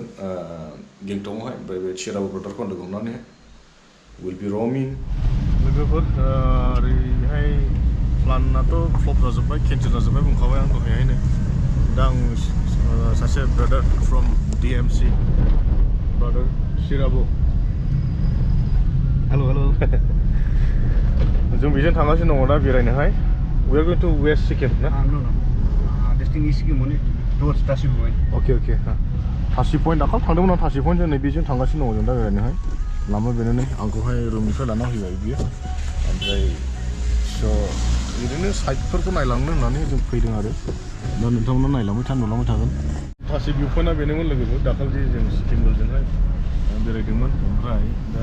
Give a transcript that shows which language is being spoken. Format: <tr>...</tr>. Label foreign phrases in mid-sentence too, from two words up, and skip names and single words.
<brx>गेंटकआवहाय ओमफ्राय बे शिराबो ब्रादारखौ आं लोगो हमनानैहाय विल बि रमिं लोगोफोर ओरैहाय प्लानाथ' फ्लप जाजोब्बाय केन्सेल जाजोब्बाय बुंखाबाय आं दहायहायनो दा आं सासे ब्रादार फ्रम DMC ब्रादार शिराबो हेल' जों बेजों थांगासिनो दङ दा बेरायनोहाय</brx> <en>we are going to West Sikkim</en> <brx>ना</brx> <en>no this thing is Sikkim only towards Tashi point</en> <brx>okay Tashi point दाखालि थांदोंमोन आं Tashi point जों नैबेजों थांगासिनो दङ जों दा बेरायनोहाय लामा बेनो आंखौहाय रुमनिफ्राय लाना फैबाय बियो ओमफ्राय स' ओरैनो साइटफोरखौ नायलांनो होननानै जों फैदों आरो दा नोंथांमोना नुलांबाय थागोन थासि भिउ पइन्टआ बेनोमोन लोगोफोर दाखालि जों सिक्किम गलजोंहाय बेरायदोंमोन ओमफ्राय दा</brx>